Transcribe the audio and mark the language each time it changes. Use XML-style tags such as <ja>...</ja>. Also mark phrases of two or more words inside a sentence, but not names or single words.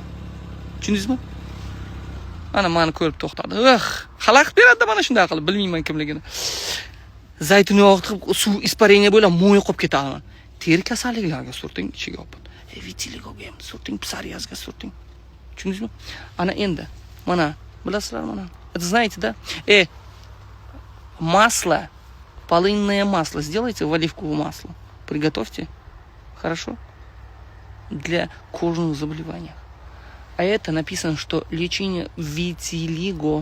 <uz>Tushundingizmi? Mani ko'rib to'xtadi. Xalaqit beradi mana shunday qilib, bilmayman kimligini. Zaytun yog'i suv ispareniya bo'lib mo'y qolib ketadi. Teri kasalliklarga surting, ichiga olib. Vitiligoga ham surting, psoriazga surting. Tushundingizmi? Ana endi, mana bilasizlar mana.</uz> <ru>Это знаете, да? Масло, полынное масло сделайте в оливковое масло. Приготовьте. Хорошо? Для кожных заболеваний. А это написано, что лечение витилиго.</ru>